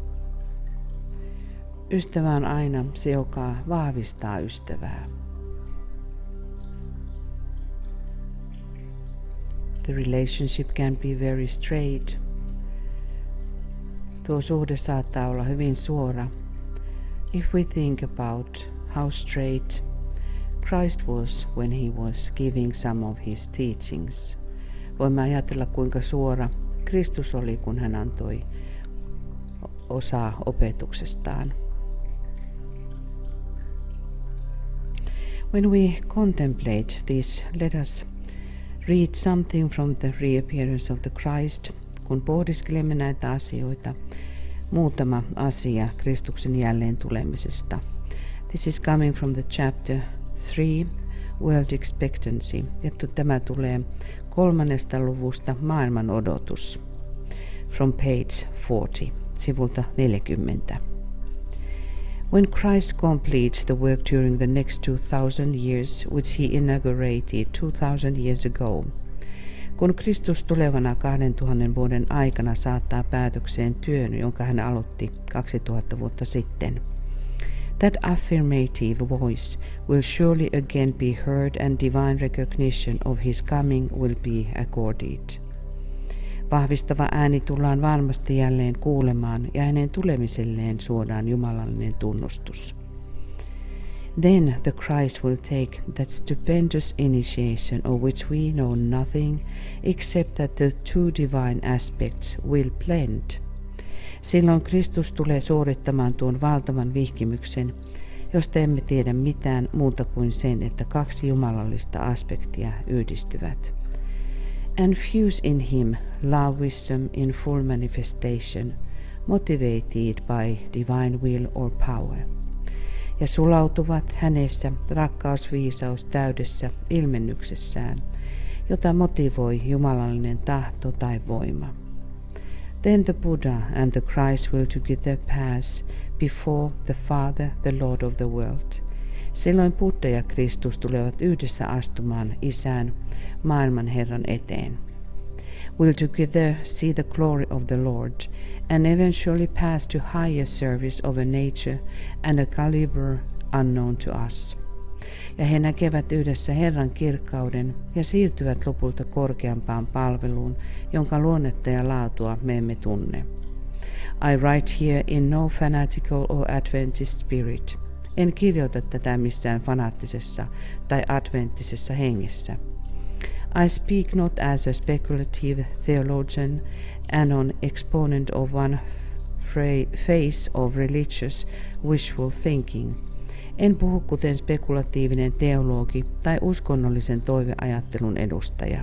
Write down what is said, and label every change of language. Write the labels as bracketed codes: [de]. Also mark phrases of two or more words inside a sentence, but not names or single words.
[fi] Ystävä on aina se, joka vahvistaa ystävää. [en] The relationship can be very straight. [fi] Tuo suhde saattaa olla hyvin suora. [en] If we think about how straight Christ was when he was giving some of his teachings. [fi] Voimme ajatella, kuinka suora Kristus oli, kun hän antoi osaa opetuksestaan. [en] When we contemplate this, let us read something from the reappearance of the Christ. [fi] Kun pohdiskelemme näitä asioita, muutama asia Kristuksen jälleen tulemisesta. [en] This is coming from the chapter 3, World Expectancy. [fi] Ja tämä tulee 3. luvusta Maailman odotus. [en] From page 40, sivulta 40. When Christ completes the work during the next 2000 years, which he inaugurated 2000 years ago. [fi] Kun Kristus tulevana 2000 vuoden aikana saattaa päätökseen työn, jonka hän aloitti 2000 vuotta sitten. [en] That affirmative voice will surely again be heard and divine recognition of his coming will be accorded. [fi] Vahvistava ääni tullaan varmasti jälleen kuulemaan ja hänen tulemiselleen suodaan jumalallinen tunnustus. [en] Then the Christ will take that stupendous initiation of which we know nothing except that the two divine aspects will blend. [fi] Silloin Kristus tulee suorittamaan tuon valtavan vihkimyksen, josta emme tiedä mitään muuta kuin sen, että kaksi jumalallista aspektia yhdistyvät. [en] And fuse in him love wisdom in full manifestation, motivated by divine will or power. [fi] Ja sulautuvat hänessä rakkausviisaus täydessä ilmennyksessään, jota motivoi jumalallinen tahto tai voima. [en] Then the Buddha and the Christ will together pass before the Father, the Lord of the world. [fi] Silloin Buddha ja Kristus tulevat yhdessä astumaan Isän, maailman Herran eteen. [en] will together see the glory of the Lord and eventually pass to higher service of a nature and a caliber unknown to us. [fi] Ja he näkevät yhdessä Herran kirkkauden ja siirtyvät lopulta korkeampaan palveluun, jonka luonnetta ja laatua me emme tunne. [en] I write here in no fanatical or Adventist spirit. [fi] En kirjoita tätä missään fanaattisessa tai adventtisessa hengessä. [en] I speak not as a speculative theologian and an exponent of one phase of religious wishful thinking. [fi] En puhu kuten spekulatiivinen teologi tai uskonnollisen toiveajattelun edustaja.